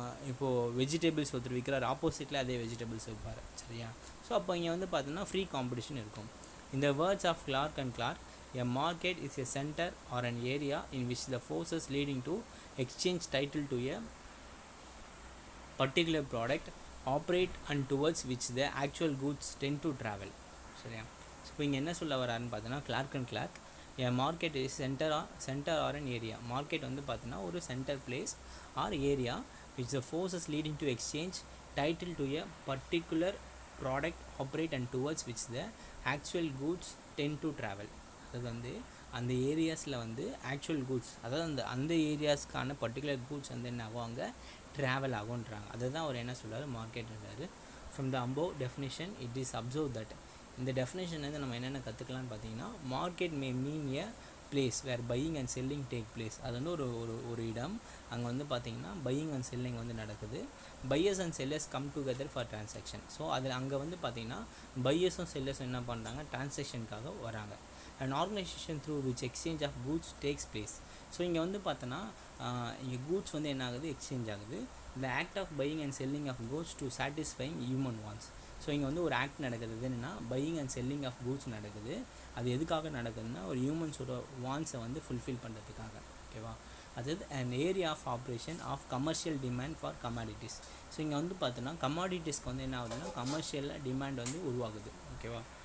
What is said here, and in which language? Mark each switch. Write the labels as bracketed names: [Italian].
[Tamil] இப்போது வெஜிடபிள்ஸ் ஒருத்தர் விற்கிறார், ஆப்போசிட்டில் அதே வெஜிடபிள்ஸ் விற்பார். சரியா? ஸோ அப்போ இங்கே வந்து பார்த்தோன்னா ஃப்ரீ காம்படிஷன் இருக்கும். [English] இந்த words of Clark and Clark, a market is a center or an area in which the forces leading to exchange title to a particular product operate and towards which the actual goods tend to travel. [Tamil] சரியா? So இப்போ இங்கே என்ன சொல்ல வராருன்னு பார்த்தோன்னா Clark and Clark, [English] a market is center or an area. Market [Tamil] வந்து பார்த்தோன்னா ஒரு [English] Centre place or area which the forces leading to exchange title to a particular product operate and towards which the actual goods tend to travel. [Tamil] அது வந்து அந்த ஏரியாஸில் வந்து actual goods, அதாவது அந்த ஏரியாஸ்க்கான particular goods வந்து என்ன ஆகும், அங்கே ட்ராவல் ஆகுன்றாங்க. அதை தான் அவர் என்ன சொல்கிறார், மார்க்கெட்ன்றாரு. [English] From the above definition it is observe that. [Tamil] இந்த டெஃபினேஷன் வந்து நம்ம என்னென்ன கற்றுக்கலான்னு பார்த்தீங்கன்னா, [English] Market may mean a place where buying and selling take place. [Tamil] அது வந்து ஒரு இடம், அங்கே வந்து பார்த்திங்கன்னா பையிங் அண்ட் செல்லிங் வந்து நடக்குது. [English] Buyers and sellers come together for transaction. [Tamil] So அதில் அங்கே வந்து பார்த்திங்கன்னா பையர்ஸும் செல்லர்ஸும் என்ன பண்ணுறாங்க, டிரான்சாக்ஷனுக்காக வராங்க. [English] an organization through which exchange of goods takes place. [Tamil] So இங்கே வந்து பார்த்தோன்னா இங்கே கூட்ஸ் வந்து என்ன ஆகுது, எக்ஸ்சேஞ்ச் ஆகுது. [English] the act of buying and selling of goods to satisfying human wants. [Tamil] So இங்கே வந்து ஒரு ஆக்ட் நடக்குது. என்னென்னா buying and selling of goods நடக்குது. அது எதுக்காக நடக்குதுன்னா ஒரு ஹியூமன்ஸோட வான்ஸை வந்து ஃபுல்ஃபில் பண்ணுறதுக்காக. ஓகேவா? [English] அதாவது an area of operation of commercial demand for commodities. [Tamil] So இங்கே வந்து பார்த்தோன்னா கமாடிட்டிஸ்க்கு வந்து என்ன ஆகுதுன்னா கமர்ஷியலில் டிமாண்ட் வந்து உருவாகுது. ஓகேவா?